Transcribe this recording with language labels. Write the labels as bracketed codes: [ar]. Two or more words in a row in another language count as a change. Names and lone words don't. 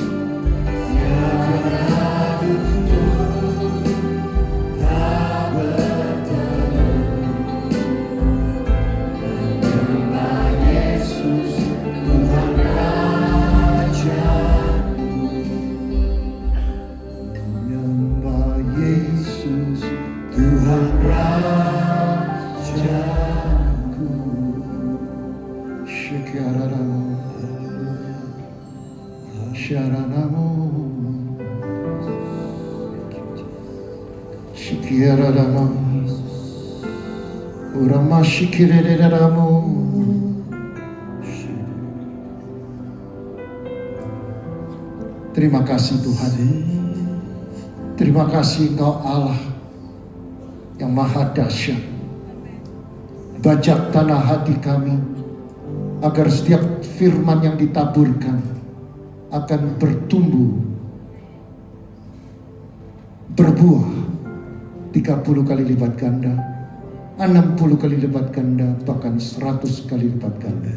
[id] tiada lutut tak bertelut, menyembah Yesus Tuhan Raja. Menyembah Yesus Tuhan Rajaku. Syikaranamu, syaranamu, syikiranamu, urama syikiranamu, Terima kasih Tuhan. Terima kasih Engkau Allah yang maha dahsyat. Bajak tanah hati kami agar setiap firman yang ditaburkan akan bertumbuh, berbuah 30 kali lipat ganda, 60 kali lipat ganda, bahkan 100 kali lipat ganda.